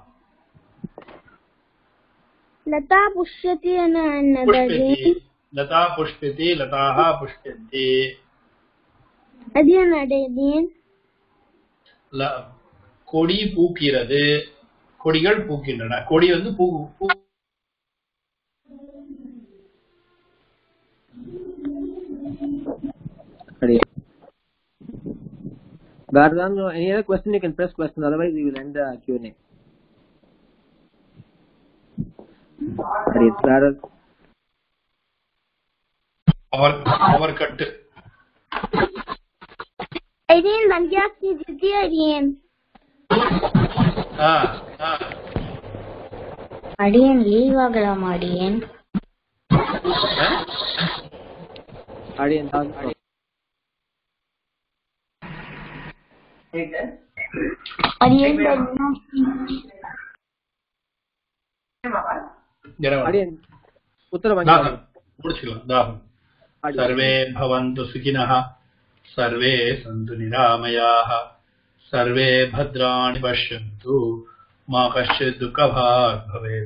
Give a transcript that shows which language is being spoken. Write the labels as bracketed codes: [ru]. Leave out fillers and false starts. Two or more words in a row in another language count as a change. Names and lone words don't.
[sa] लता पुष्यति என்னது? लता पुष्पति लताः पुष्यन्ति. [ta] அது என்னது? கொடி பூக்கிறது, கொடிகள் பூக்கின்றன. கொடி வந்து பூ. [en] Any other question? You can press question, otherwise we will end the Q&A. Power cut. Again, Langyas Jiti again. [ta] அடியன் லீவ் ஆகலாம் அடியன். அடியன் [sa] सर्वे भवन्तु सुखिनः, सर्वे सन्तु निरामयाः, सर्वे भद्राणि पश्यन्तु, मा कश्चित् दुःखभाग् भवेत्.